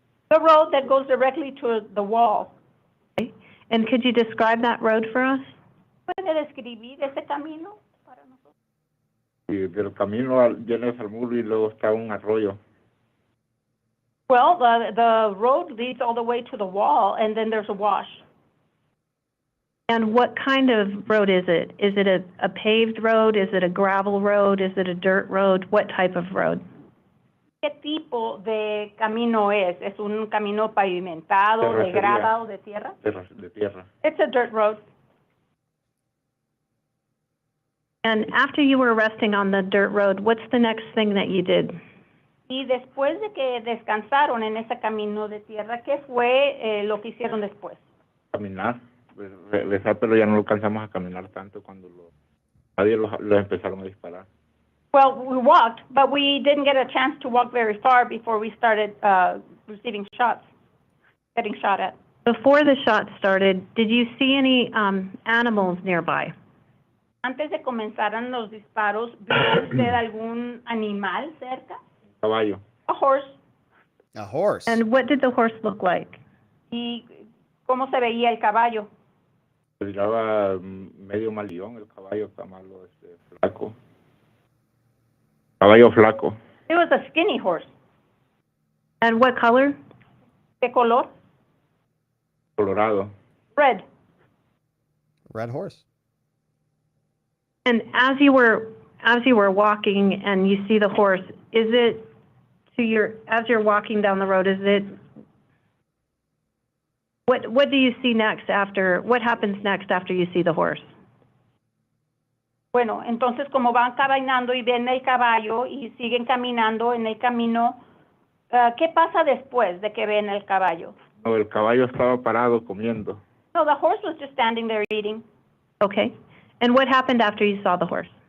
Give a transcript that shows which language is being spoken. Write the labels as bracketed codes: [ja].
[en] The road that goes directly to the wall. Okay. And could you describe that road for us? [es] ¿Puede describir ese camino para nosotros? Y del camino vienes al muro y luego está un arroyo. [en] Well, the road leads all the way to the wall, and then there's a wash. And what kind of road is it? Is it a paved road? Is it a gravel road? Is it a dirt road? What type of road? [es] ¿Qué tipo de camino es? ¿Es un camino pavimentado, de grava o de tierra? De tierra. [en] It's a dirt road. And after you were resting on the dirt road, what's the next thing that you did? [es] Y después de que descansaron en ese camino de tierra, ¿qué fue lo que hicieron después? Caminar. Regresar, pero ya no alcanzamos a caminar tanto cuando nadie los empezaron a disparar. [en] Well, we walked, but we didn't get a chance to walk very far before we started receiving shots, getting shot at. Before the shot started, did you see any animals nearby? [es] Antes de comenzaran los disparos, ¿vio usted algún animal cerca? Caballo. [en] A horse. A horse. And what did the horse look like? [es] ¿Y cómo se veía el caballo? Se miraba medio malión el caballo, está malo, flaco. Caballo flaco. [en] It was a skinny horse. And what color? [es] ¿Qué color? Colorado. [en] Red. Red horse. And as you were walking and you see the horse, is it as you're walking down the road, is it, what do you see next what happens next after you see the horse? [es] Bueno, entonces como van caminando y ven el caballo y siguen caminando en el camino, ¿qué pasa después de que ven el caballo? No, el caballo estaba parado comiendo. [en] No, the horse was just standing there eating. Okay. And what happened after you saw the horse?